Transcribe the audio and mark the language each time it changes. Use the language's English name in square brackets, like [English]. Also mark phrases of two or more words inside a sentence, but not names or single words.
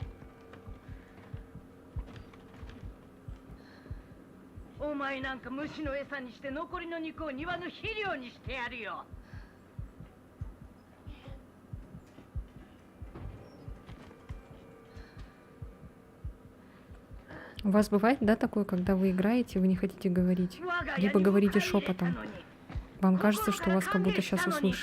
[Japanese] お前なんか虫の餌にして残りの肉を庭の肥料にしてやるよ [Russian] У вас бывает, да, такое, когда вы играете, вы не хотите говорить? Либо говорите шепотом. Вам кажется, что вас как будто сейчас услышат.